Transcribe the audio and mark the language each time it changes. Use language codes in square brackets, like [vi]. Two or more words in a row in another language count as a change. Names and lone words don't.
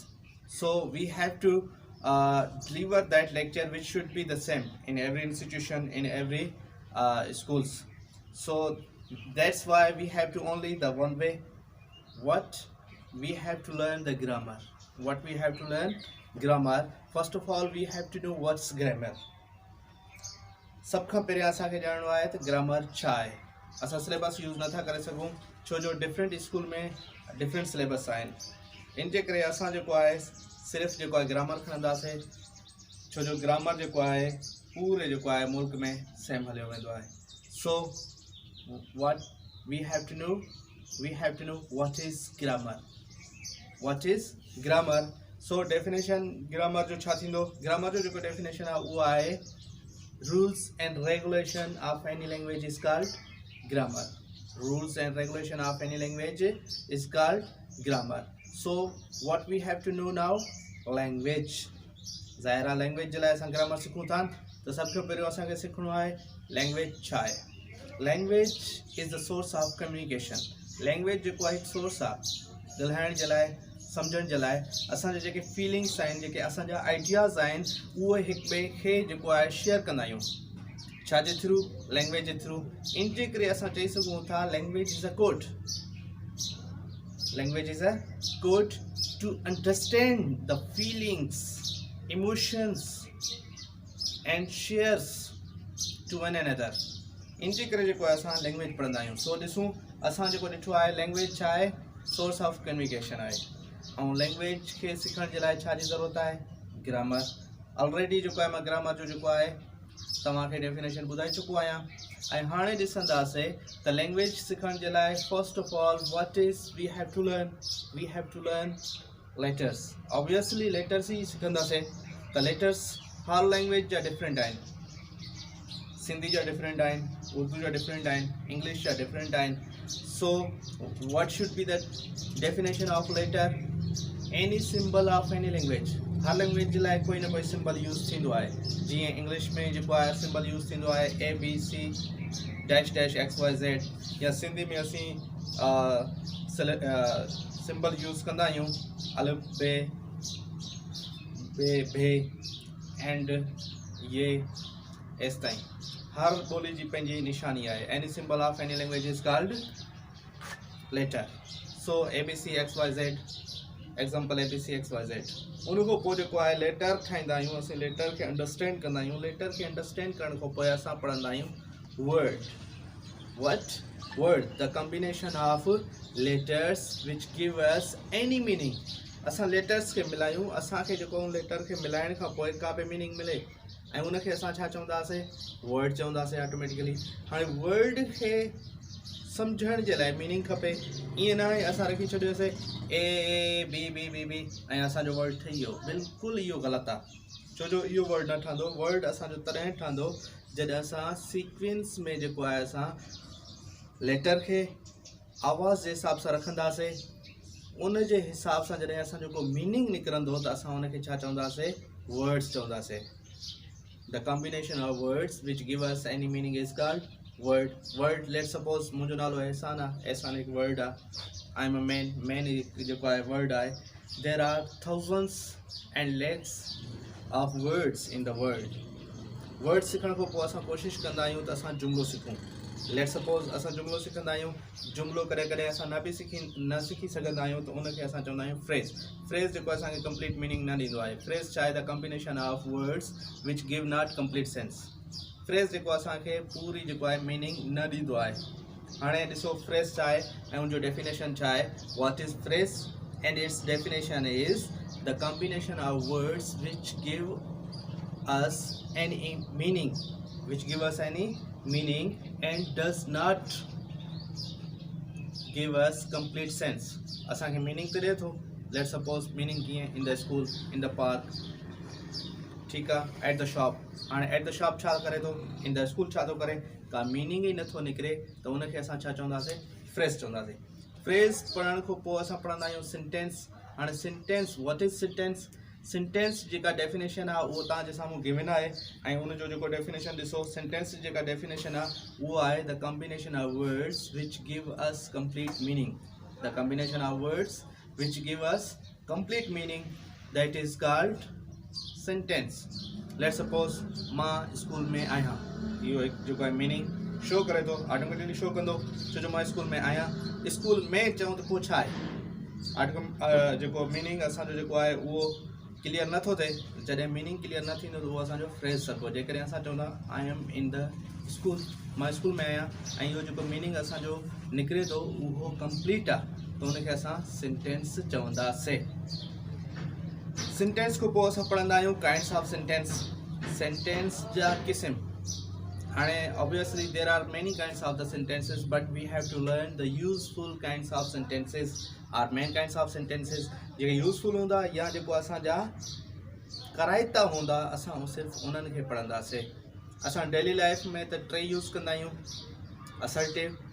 [en] So we have to deliver that lecture which should be the same in every institution, in every schools. So that's why we have to only the one way. What we have to learn the grammar. What we have to learn grammar. First of all, we have to know what's grammar. [sd] सब खां पहिरियां असांखे ॼाणणो आहे त ग्रामर छा आहे. असां [en] syllabus use [sd] नथा करे सघूं छो जो [en] different school [sd] में [en] different syllabus [sd] आहिनि. इन जे करे असां जेको आहे सिर्फ़ु जेको आहे ग्रामर खणंदासीं छो जो ग्रामर जेको आहे पूरे जेको आहे मुल्क में सेम हलियो वेंदो आहे. [en] so what we have to know what is grammar. [sd] सो डेफिनेशन ग्रामर जो छा थींदो. ग्रामर जो जेको डेफिनेशन आहे उहो आहे [en] rules and regulation of any language is called grammar. Rules and regulation of any language is called grammar. So what we have to know now, language. [sd] ज़ाहिर language जे लाइ असां grammar सिखूं था त सभ खां पहिरियों असांखे सिखणो आहे language छा आहे. [en] Language is the source of communication. [sd] Language जेको आहे हिकु सोर्स आहे ॻाल्हाइण जे लाइ, सम्झण जे लाइ. असांजे जेके फीलिंग्स आहिनि, जेके असांजा आइडियाज़ आहिनि उहे हिक ॿिए खे जेको आहे शेयर कंदा आहियूं छाजे थ्रू, लैंग्वेज जे थ्रू. इन जे करे असां चई सघूं था [en] language is a code. language is a code to understand the feelings, emotions and shares to one another. [sd] इन जे करे जेको आहे असां लैंग्वेज पढ़ंदा आहियूं. सो ॾिसूं असां जेको ॾिठो आहे लैंग्वेज छा आहे, [en] source of communication [sd] आहे. ऐं लैंग्वेज खे सिखण जे लाइ छा जी ज़रूरत आहे, ग्रामर. ऑलरेडी जेको आहे मां ग्रामर जो जेको आहे तव्हांखे डेफिनेशन ॿुधाए चुको आहियां. ऐं हाणे ॾिसंदासीं त लैंग्वेज सिखण जे लाइ [en] first of all what is we have to learn letters. [sd] ऑब्वियसली लेटर्स ई सिखंदासीं. त लेटर्स हर लैंग्वेज जा डिफरेंट आहिनि. सिंधी जा डिफरेंट आहिनि, उर्दू जा डिफरेंट आहिनि, इंग्लिश जा डिफरेंट आहिनि. [en] So what should be the definition of letter? Any symbol of any language. [sd] हर लैंग्वेज जे लाइ कोई ना कोई सिंबल यूज़ थींदो आहे. जीअं इंग्लिश में जेको आहे सिंबल यूज़ थींदो आहे ABC -XYZ, या सिंधी में असीं सिंबल यूज़ कंदा आहियूं अलिफ बे भे एंड ये एस ताईं. हर ॿोली जी पंहिंजी निशानी आहे. [en] any symbol of any language is called letter. so ABC XYZ, example ABC XYZ. [sd] उन खां पोइ जेको आहे लेटर ठाहींदा आहियूं असीं. लेटर खे अंडरस्टैंड कंदा आहियूं. लेटर खे अंडरस्टैंड करण खां पोइ असां पढ़ंदा आहियूं वर्ड. [en] word the combination of letters which give us any meaning. [sd] असां लेटर्स खे मिलायूं. असांखे जेको लेटर खे मिलाइण खां पोइ का बि मीनिंग मिले ऐं उनखे असां छा चवंदासीं, वर्ड चवंदासीं ऑटोमेटिकली. हाणे वर्ड खे सम्झण जे लाइ मीनिंग खपे. ईअं न आहे असां रखी छॾियोसीं A ऐं असांजो वर्ड ठही वियो. बिल्कुलु इहो ग़लति आहे. छो जो इहो वर्ड न ठहंदो. वर्ड असांजो तॾहिं ठहंदो जॾहिं असां सीक्वेंस में जेको आहे असां लेटर खे आवाज़ जे हिसाब सां रखंदासीं. उन जे हिसाब सां जॾहिं असां जेको मीनिंग निकिरंदो त असां उनखे छा चवंदासीं, वर्ड्स चवंदासीं. [en] The combination of words which give us any meaning is called word. Let's suppose [sd] मुंहिंजो नालो एहसान आहे. एहसान हिकु वर्ड आहे. [en] I am a man [sd] जेको आहे वर्ड आहे. [en] There are thousands and lakhs of words in the world. [sd] वर्ड सिखण खां पोइ असां कोशिशि कंदा आहियूं त असां जुमिलो सिखूं. [en] let's suppose [sd] असां जुमिलो सिखंदा आहियूं. जुमिलो कॾहिं कॾहिं असां न सिखी सघंदा आहियूं त उनखे असां चवंदा आहियूं फ्रेज़ जेको असांखे [en] complete meaning [sd] न ॾींदो आहे. फ्रेज़ छा आहे, [en] the combination of words which give not complete sense. [sd] फ्रेज़ जेको असांखे पूरी जेको आहे मीनिंग न ॾींदो आहे. हाणे ॾिसो फ्रेज़ छा आहे ऐं उनजो डेफिनेशन छा आहे. [en] what is phrase and its definition is the combination of words which give us any meaning and does not give us complete sense. [sd] असांखे मीनिंग त ॾिए थो. [en] let's suppose meaning कीअं, in the school, in the park, [sd] ठीकु आहे, [en] at the shop. [sd] हाणे [en] at the shop [sd] छा करे थो, [en] in the school [sd] छा थो करे. का मीनिंग ई नथो निकिरे त उनखे असां छा चवंदासीं, फ्रेज़ चवंदासीं. फ्रेज़ पढ़ण खां पोइ असां पढ़ंदा आहियूं सेंटेंस. [en] हाणे sentence, what is sentence. [sd] सेंटेंस जेका डेफिनेशन आहे उहो तव्हांजे साम्हूं गिवन आहे ऐं उनजो जेको डेफिनेशन ॾिसो सेंटेंस जेका डेफिनेशन आहे उहो आहे [en] the combination of words which give us complete meaning the combination of words which give us complete meaning that is called sentence let's suppose [sd] मां स्कूल में आहियां इहो हिकु जेको आहे [en] meaning show [sd] करे थो [en] automatically show [sd] कंदो छो जो मां स्कूल में आहियां स्कूल में चऊं त पोइ छा आहे जेको मीनिंग असांजो जेको आहे उहो क्लियर नथो थिए जॾहिं [en] meaning clear [sd] न थींदो त उहो असांजो फ्रेज़ सघिबो जेकॾहिं असां चवंदा [en] I am in the school [sd] मां स्कूल में आहियां ऐं इहो जेको मीनिंग असांजो निकिरे थो उहो कंप्लीट आहे त उनखे असां सेंटेंस चवंदासीं सेंटेंस खां पोइ असां पढ़ंदा आहियूं [en] kinds of sentence [sd] जा क़िस्म हाँ [en] obviously there are many kinds of the sentences but we have to learn the useful kinds of sentences [sd] or main kinds of sentences जेके यूज़फुल हूंदा या जेको असांजा कराइता हूंदा असां सिर्फ़ु उन्हनि खे पढ़ंदासीं असां [en] daily life [sd] में त टे यूज़ कंदा आहियूं असर्टिव